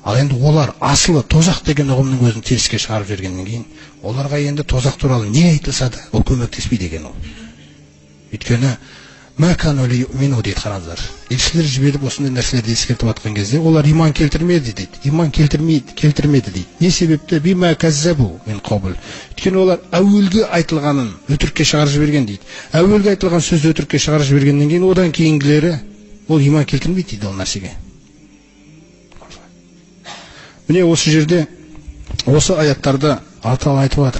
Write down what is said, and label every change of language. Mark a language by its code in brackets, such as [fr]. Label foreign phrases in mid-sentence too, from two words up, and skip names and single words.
[kk] Ал енді олар асылы тозақ деген ұғымның өзін теріске шығарып жібергеннен кейін, оларға енді тозақ туралы не айтылса да, ол көмектеспейді екен ол. Өйткені [ar] ما كانوا ليؤمنوا [kk] дейді, қараңыздар. Елшілер жіберіп осындай нәрселерді ескертіп жатқан кезде, олар иман келтірмеді дейді. Иман келтірмеді дейді. Не себепті? [ar] بما كذبوا من قبل. [kk] Өйткені олар әуелгі айтылғанын өтірікке шығарып жіберген дейді. Әуелгі айтылған сөзді өтірікке шығарып жібергеннен кейін, одан кейінгілері ол иман келтірмейді дейді ол нәрсеге. Міне осы жерде осы аяттарды Алла айтып жатыр.